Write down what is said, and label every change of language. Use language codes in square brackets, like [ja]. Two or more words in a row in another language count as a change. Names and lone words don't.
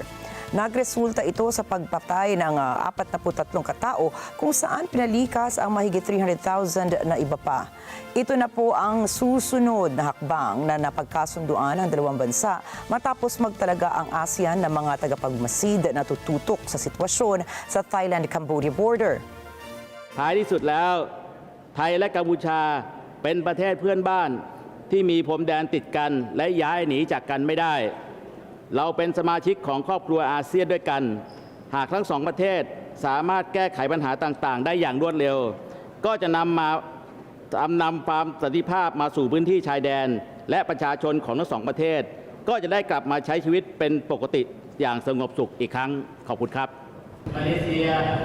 [tl] Nagresulta ito sa pagpatay ng 43 katao kung saan pinalikas ang mahigit 300,000 na iba pa. Ito na po ang susunod na hakbang na napagkasunduan ng dalawang bansa matapos magtalaga ang ASEAN ng mga tagapagmasid na tututok sa sitwasyon sa Thailand-Cambodia border. [th] ท้ายที่สุดแล้วไทยและกัมพูชาเป็นประเทศเพื่อนบ้านที่มีพรมแดนติดกันและย้ายหนีจากกันไม่ได้เราเป็นสมาชิกของครอบครัวอาเซียนด้วยกันหากทั้งสองประเทศสามารถแก้ไขปัญหาต่างๆได้อย่างรวดเร็วก็จะนำความสันติภาพมาสู่พื้นที่ชายแดนและประชาชนของทั้งสองประเทศก็จะได้กลับมาใช้ชีวิตเป็นปกติอย่างสงบสุขอีกครั้งขอบคุณครับมาเลเซีย